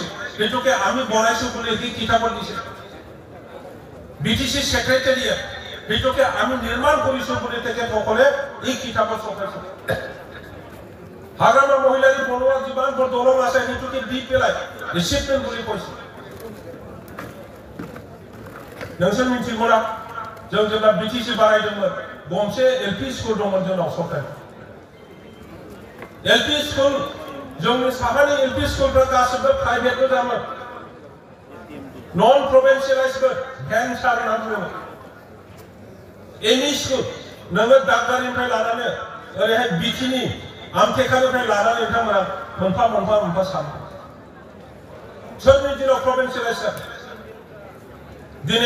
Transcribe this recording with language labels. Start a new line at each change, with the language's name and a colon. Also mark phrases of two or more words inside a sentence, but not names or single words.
Assamese: সেইটোকে আমি বনাইছো বুলি এই কিতাপত দিছে বিটিচি সেক্ৰেটাৰিয়েট সেইটোকে আমি নিৰ্মাণ কৰিছোঁ বুলি তেখেতসকলে এই কিতাপত চপাইছে। হাগ্ৰামা মহিলাৰী বনোৱা যিমানবোৰ দলং আছে সেইটোকে দি পেলাই ডিচিপ্লিন বুলি কৈছে।
Bodo: नोंसोर मिथिगौना जों जेब्ला बिटिसि बानायदोंमोन गंसे एलपि स्कुल दंमोन जोंनाव सरखारि एलपि स्कुल जोंनि साहानि एलपि स्कुलफ्रा गासिबो प्राइभेट गोजामोन नन प्रभिन्सियेलाइजमोन भेन्सार होनना बुङोमोन एमइ स्कुल नोङो दागगारिनिफ्राय लानानै ओरैहाय बिटिनि आमटेकानिफ्राय लानानै नोंथांमोना मोनफा मोनफा मोनफा सानो सोरनि दिनाव प्रभिन्सियेलाइज जादों दिनै